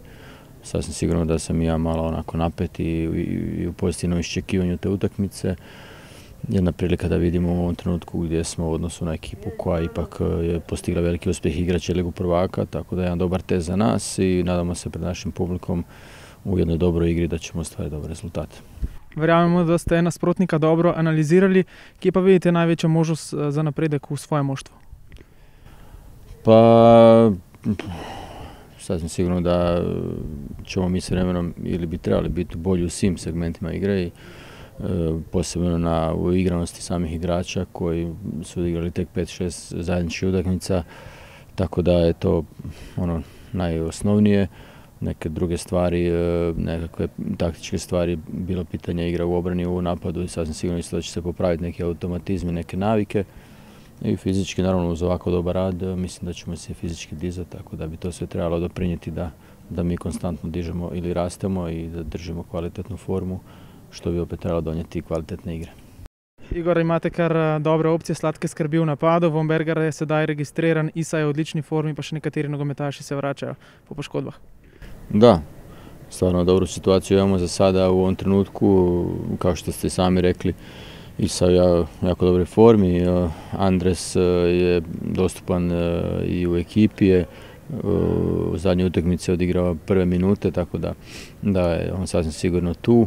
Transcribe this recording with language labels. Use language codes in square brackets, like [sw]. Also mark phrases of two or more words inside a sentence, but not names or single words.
[hr] Sasvim sigurno da sam i ja malo onako napet i u pozitivnom iščekivanju te utakmice. Jedna prilika da vidimo u ovom trenutku gdje smo u odnosu na ekipu koja ipak je postigla veliki uspjeh igrače Ligu prvaka, tako da je jedan dobar test za nas i nadamo se pred našim publikom u jednoj dobroj igri da ćemo ostvariti dobre rezultate. [sl] Verjamemo, da ste nasprotnika dobro analizirali. Kje pa vidite največjo možnost za napredek v svojem moštvu? [hr] Pa, sasvim sigurno da ćemo mi s vremenom ili bi trebali biti bolji u svim segmentima igre i posebno u igranosti samih igrača koji su igrali tek 5-6 zajedničkih utakmica, tako da je to ono najosnovnije. Neke druge stvari, nekakve taktičke stvari, bilo pitanja igra u obrani, u napadu i sasvim sigurno isto da će se popraviti neki automatizmi, neke navike. I fizički, naravno, uz ovako dobar rad, mislim da ćemo se fizički dizati, tako da bi to sve trebalo doprinijeti da mi konstantno dižemo ili rastemo i da držimo kvalitetnu formu, što bi opet trebalo donijeti kvalitetne igre. [sl] Igor, imate kar dobre opcije, sladke skrbi v napadu, Vombergar je sedaj registriran, Isa je v odlični formi, pa še nekateri nogometaši se vračajo po poškodbah. [hr] Da, stvarno dobru situaciju imamo za sada u ovom trenutku, kao što ste sami rekli, Isa je u jako dobroj formi, Andres je dostupan i u ekipi je, u zadnjoj utakmici je odigrao prve minute, tako da je on sasvim sigurno tu.